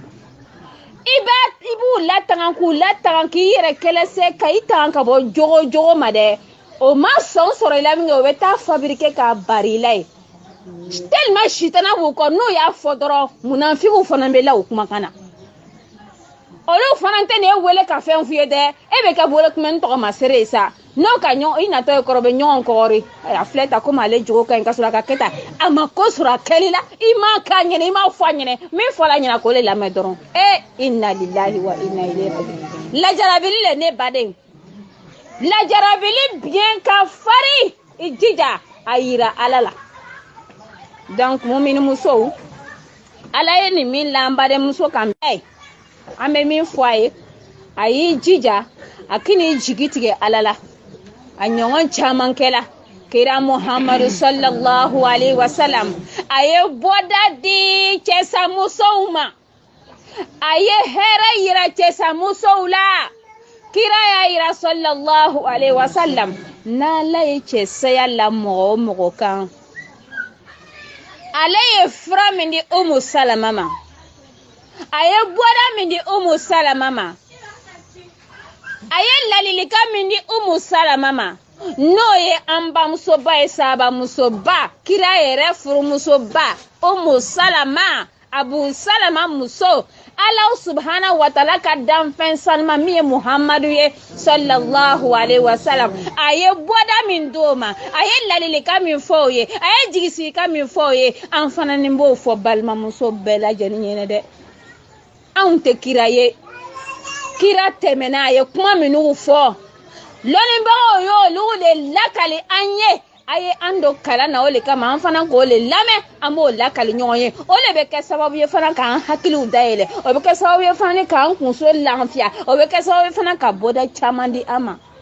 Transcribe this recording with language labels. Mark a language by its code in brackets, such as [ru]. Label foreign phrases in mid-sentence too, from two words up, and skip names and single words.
[bm] i b'u latanga k'u latanga k'i yɛrɛ kɛlɛsɛ ka i tanga ka bɔ jogo ma dɛ o ma sɔn sɔrɔ i la min kɛ o bɛ taa fabriquer k'a bari i la ye tellement sitana b'u kɔ n'o y'a fɔ dɔrɔn munafigiw fana bɛ la o kumakan na olu fana tɛ ne wele ka fɛn f'i ye dɛ e bɛ kɛ bolo kunbɛnni tɔgɔ ma seere ye sa n'o ka ɲɔgɔn i natɔ ye kɔrɔ bɛ ɲɔgɔn kɔgɔri a filɛ ta komi ale jogo ka ɲi ka sɔrɔ a ka kɛ tan a ma ko sɔrɔ a kɛli la i m'a k'a ɲɛna i m'a fɔ a ɲɛna min fɔra a ɲɛna k'o le lamɛn dɔrɔn [ar] إنا لله وإنا إليه راجعون [bm] lajarabili le ne baden lajarabili biɲɛ ka fari i jija a yira Ala la donc mumini musow Ala ye nin min la an badenmuso kan bɛɛ an bɛ min fɔ a y'i jija a k'i jigi tigɛ Ala la a ɲɔgɔn caman kɛla kira Muhammadu [ar] صلى الله عليه وسلم [bm] a ye bɔda di cɛsamusow ma aye hera yira cɛsa musow la kira y'a yira [ar] صلى الله عليه وسلم [bm] n'ala ye cɛsaya la mɔgɔ o mɔgɔ kan ale ye fura min di Umu Salama ma a ye bɔda min di Umu Salama ma a ye ladilikan min di Umu Salama ma n'o ye an bamusoba ye sahabamusoba kira yɛrɛ furumusoba Umu Salama Abu Salama muso [ar] الله سبحانه وتعالى [bm] ka danfɛn sanuma min ye Muhammadu ye [ar] صلى الله عليه وسلم [bm] a ye bɔda min d'o ma a ye ladilikan min fɔ o ye a ye jigisigikan min fɔ o ye an fana ni b'o fɔ balimamuso bɛɛ lajɛlen ɲɛna dɛ anw tɛ kira ye kira tɛmɛna a ye kuma minnu fɔ lɔnnibagaw y'olu de lakali an ye a ye an do kalan na o le kama an fana k'o le lamɛn an b'o lakali ɲɔgɔn ye o le bɛ kɛ sababu ye fana k'an hakiliw dayɛlɛ o bɛ kɛ sababu ye fana k'an kunso lafiya o bɛ kɛ sababu ye fana ka bɔda caman di an ma